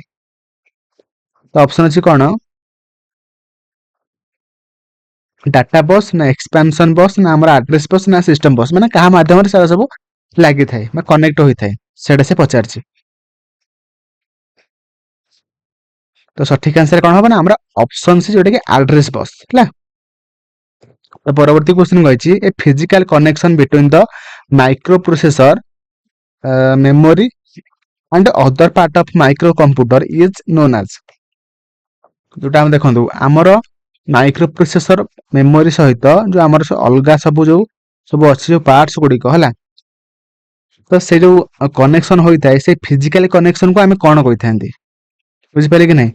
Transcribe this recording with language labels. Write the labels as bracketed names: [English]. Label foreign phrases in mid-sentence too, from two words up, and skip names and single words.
[Odia] ତ ଅପସନ ଅଛି କଣ, [English] data bus [Odia] ନା [English] expansion bus [Odia] ନା ଆମର [English] address bus [Odia] ନା [English] system bus, [Odia] ମାନେ କାହା ମାଧ୍ୟମରେ ସେଟା ସବୁ ଲାଗିଥାଏ ବା କନେକ୍ଟ ହୋଇଥାଏ ସେଇଟା ସେ ପଚାରିଛି। ତ ସଠିକ ଆନ୍ସର କଣ ହବ ନା ଆମର ଅପସନ ସି ଯୋଉଟା କି [English] address bus [Odia] ହେଲା। ତ ପରବର୍ତ୍ତୀ କ୍ୱେଶ୍ଚନ କହିଛି [English] a physical connection between the micro processor memory and other part of micro computer is known as, [Odia] ଯୋଉଟା ଆମେ ଦେଖନ୍ତୁ ଆମର [English] micro processor memory [Odia] ସହିତ ଯୋଉ ଆମର ଅଲଗା ସବୁ ଅଛି ଯୋଉ ପାର୍ଟସ ଗୁଡିକ ହେଲା, ତ ସେ ଯୋଉ କନେକ୍ସନ ହୋଇଥାଏ ସେ ଫିଜିକାଲି କନେକ୍ସନକୁ ଆମେ କଣ କହିଥାନ୍ତି? ବୁଝିପାରିଲେ କି ନାହିଁ?